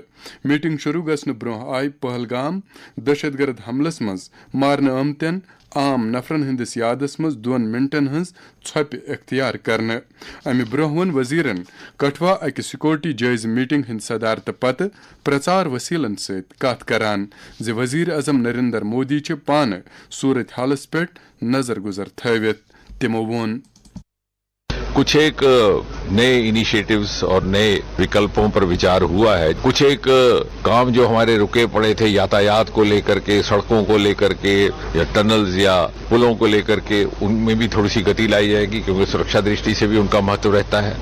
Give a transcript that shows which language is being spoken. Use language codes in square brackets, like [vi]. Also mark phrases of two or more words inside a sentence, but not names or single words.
[ks] میٹنگ شروع گھنہ برہ آئی پہلگام دہشت گرد حملس مز مارنہ آمتین عام نفرن ہندس یادس مز 2 منٹن ہز ژھوپہ اختیار کرنے۔ امہ برہ ون وزیرن کٹھوا اکہ سیکورٹی جائزہ میٹنگ ہند صدارت پتہ پرچار وسیلن ست کت کران زِ وزیر اعظم نریندر مودی چھ پانہ صورت حالس پہ نظر گزر تھوت۔ تمو وون [hi] कुछ एक नए इनिशिएटिव्स और नए विकल्पों पर विचार हुआ है. कुछ एक काम जो हमारे रुके पड़े थे यातायात को ले कर के, सड़कों को ले कर के या टनल्स या पुलों को ले कर के, उन में भी थोड़ी सी गति लाई जाएगी क्योंकि सुरक्षा दृष्टि से भी उन का महत्व रहता है.